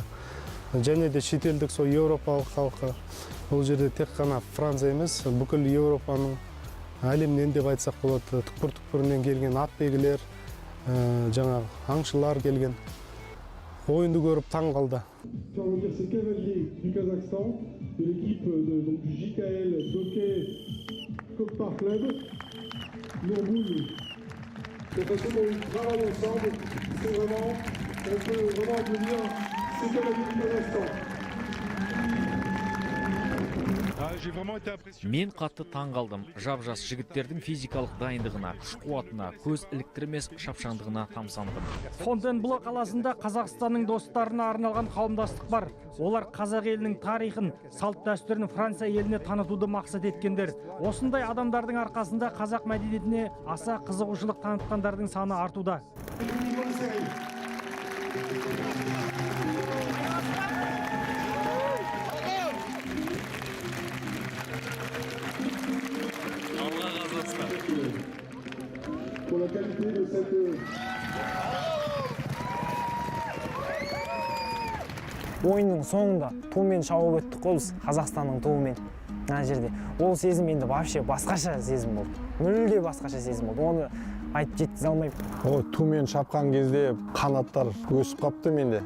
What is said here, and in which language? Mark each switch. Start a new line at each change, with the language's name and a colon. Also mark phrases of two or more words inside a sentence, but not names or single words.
Kazakh: Және де шетелдік сол еуропалық халқы, ол жерде тек қана Франция емес, бүкіл Еуропаның әлемнен деп айтсақ болады, түкпір-түкпірінен келген атбегілер, жаңағы аңшылар келген. Ойынды көріп таң қалды.
French: Ces cavaliers du Kazakhstan, de l'équipe du JKL Jockey Kokpar Club, Nourboul. Cette façon dont ils travaillent ensemble, c'est vraiment, on peut vraiment applaudir ces cavaliers du Kazakhstan.
Kazakh: Мен қатты таң қалдым. Жап-жас жігіттердің физикалық дайындығына, күш-қуатына, көз іліктірмес шапшаңдығына тамсандым. Фонтенбло қаласында Қазақстанның достарына арналған қауымдастық бар. Олар қазақ елінің тарихын, салт дәстүрін Франция еліне танытуды мақсат еткендер. Осындай адамдардың арқасында қазақ мәдениетіне аса қызығушылық танытқандардың саны артуда.
French: Pour la qualité de cette...
Kazakh: Ойынның соңында тумен шауып өттік қой біз, Қазақстанның туымен. Мына жерде. Ол сезім енді вообще басқаша сезім болды. Мүлде басқаша сезім болды. Оны айтып жеткізе алмаймын. О, тумен шапқан кезде қанаттар өсіп қапты менде.